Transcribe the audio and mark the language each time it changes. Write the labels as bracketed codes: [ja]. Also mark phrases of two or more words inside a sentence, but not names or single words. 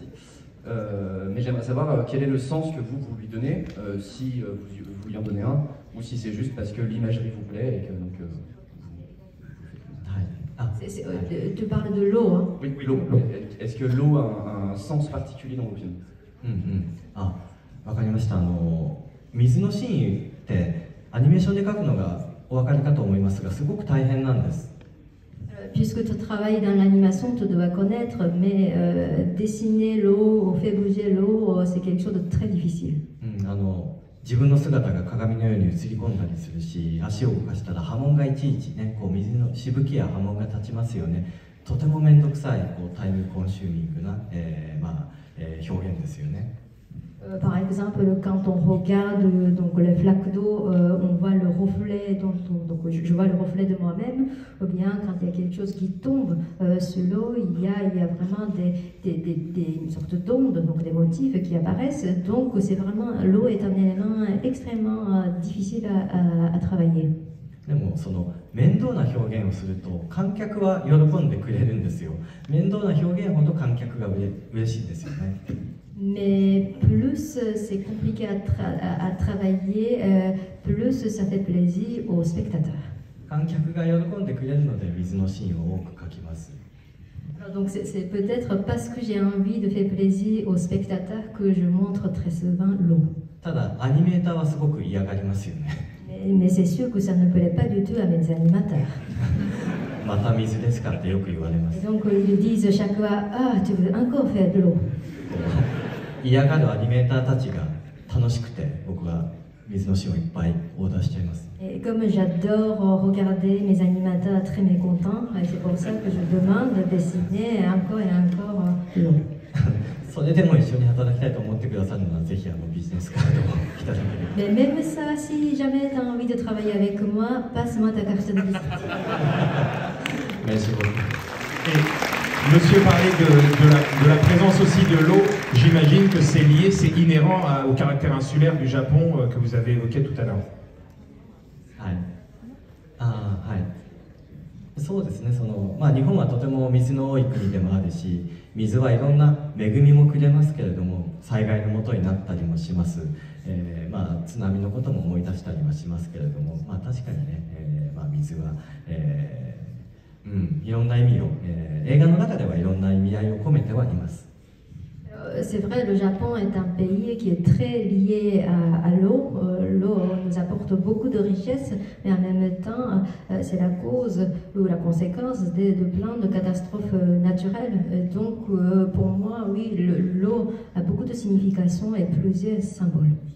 [fr] Mais j'aimerais savoir quel est le sens que vous lui donnez, si vous lui en donnez un, ou si c'est juste parce que l'imagerie vous plaît et que donc. Tu parles de l'eau, hein? Oui, l'eau. Est-ce que l'eau a un sens particulier dans vos films? [ja] わかりました。水のシーンってアニメーションで描くのがお分かりかと思いますが、すごく大変なんです。 [fr] Puisque tu travailles dans l'animation, tu dois connaître, mais dessiner l'eau, faire bouger l'eau, c'est quelque chose de très difficile. [ja] 自分の姿が鏡のように映り込んだりするし、足を動かしたら波紋がいちいちね、こう水のしぶきや波紋が立ちますよね。とても面倒くさいこうタイムコンシューミングな、表現ですよね。 [fr] Par exemple, quand on regarde donc, les flaques d'eau, on voit le reflet, donc je vois le reflet de moi-même, ou bien quand il y a quelque chose qui tombe sur l'eau, il y a vraiment une sorte d'onde, donc des motifs qui apparaissent. Donc c'est vraiment, l'eau est un élément extrêmement difficile à travailler. [ja] でもその面倒な表現をすると観客は喜んでくれるんですよ。面倒な表現ほど観客が嬉しいんですよね。 [fr] Mais plus c'est compliqué à travailler, plus ça fait plaisir aux spectateurs. [ja] 観客が喜んでくれるので水のシーンを多く描きます。 [fr] Donc c'est peut-être parce que j'ai envie de faire plaisir aux spectateurs que je montre très souvent l'eau. [ja] ただアニメーターはすごく嫌がりますよね。 [fr] Mais c'est sûr que ça ne plaît pas du tout à mes animateurs. [ja] また水ですかってよく言われます。 [fr] Donc ils disent chaque fois, ah tu veux encore faire de l'eau. [ja] 嫌がるアニメーターたちが楽しくて僕は水のシーンをいっぱいオーダーしちゃいます。 [fr] Et comme j'adore regarder mes animateurs très mécontents, c'est pour ça que je demande de dessiner encore et encore l'eau. [ja] それでも一緒に働きたいと思ってくださるのはぜひビジネスカードをいただければ。 [fr] Mais même ça, si jamais tu as envie de travailler avec moi, passe-moi ta carte de visite. Merci beaucoup. Et monsieur parlait de la présence aussi de l'eau. J'imagine que c'est lié, c'est inhérent au caractère insulaire du Japon que vous avez évoqué tout à l'heure. [ja] はい。はい。そうですね。日本はとても水の多い国でもあるし、水はいろんな恵みもくれますけれども、災害のもとになったりもします。津波のことも思い出したりはしますけれども、確かにね、水は、いろんな意味を、映画の中ではいろんな意味合いを込めてはいます。 [fr] C'est vrai, le Japon est un pays qui est très lié à l'eau. L'eau nous apporte beaucoup de richesses, mais en même temps, c'est la cause ou la conséquence de plein de catastrophes naturelles. Donc, pour moi, oui, l'eau a beaucoup de significations et plusieurs symboles.